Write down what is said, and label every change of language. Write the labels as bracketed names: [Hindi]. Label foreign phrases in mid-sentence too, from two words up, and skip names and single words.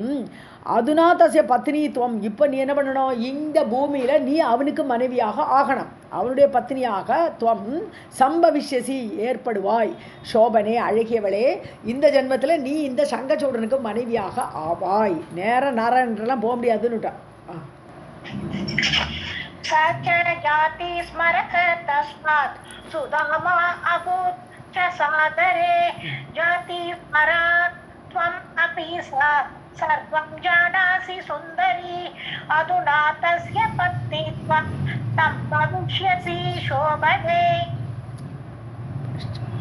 [Tamil] அதுனா [Sanskrit] तस्य पत्नीत्वम्, [Tamil] இப்போ நீ என்ன பண்ணணும்? இந்த பூமியில் நீ அவனுக்கு மனைவியாக ஆகணும், அவனுடைய பத்னியாக [Sanskrit] त्वं सम्भविष्यसि [Tamil] ஏற்படுவாய். சோபனே, அழகியவளே, இந்த ஜென்மத்தில் நீ இந்த சங்கச்சூடனுக்கு மனைவியாக ஆவாய். நேர நாராயணெல்லாம் போக முடியாதுன்னுட்டான். [Sanskrit] जाति स्मरः तस्मात् सुदामा अभूत् च सादरे जाति स्मरा त्वम् अपि सा सर्वं जानासि सुन्दरी अधुना तस्य पत्नी त्वं भविष्यसि शोभने.